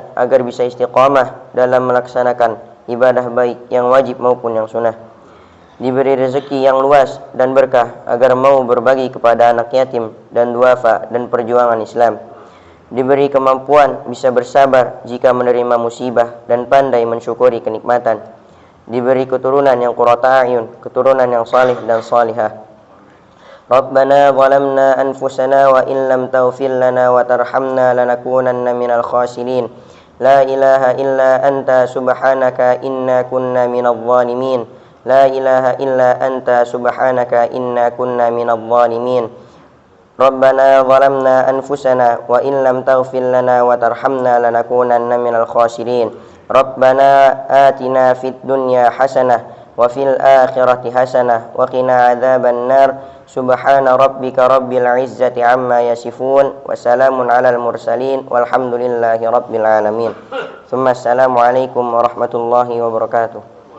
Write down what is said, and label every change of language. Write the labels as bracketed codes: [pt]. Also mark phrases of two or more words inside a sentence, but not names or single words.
[id] agar bisa istiqamah dalam melaksanakan ibadah baik yang wajib maupun yang sunnah, diberi rezeki yang luas dan berkah agar mau berbagi kepada anak yatim dan duafa dan perjuangan Islam, diberi kemampuan bisa bersabar jika menerima musibah dan pandai mensyukuri kenikmatan, diberi keturunan yang [ar] قرة أعين, [id] keturunan yang salih dan salihah. [ar] ربنا ظلمنا أنفسنا وإن لم تغفر لنا وترحمنا لنكونن من الخاسرين. لا إله إلا أنت سبحانك إنا كنا من الظالمين. لا إله إلا أنت سبحانك إنا كنا من الظالمين. ربنا ظلمنا أنفسنا وإن لم تغفر لنا وترحمنا لنكونن من الخاسرين. ربنا آتنا في الدنيا حسنة وفي الآخرة حسنة وقنا عذاب النار. سبحان ربك رب العزة عما يصفون وسلام على المرسلين والحمد لله رب العالمين. السلام عليكم ورحمة الله وبركاته.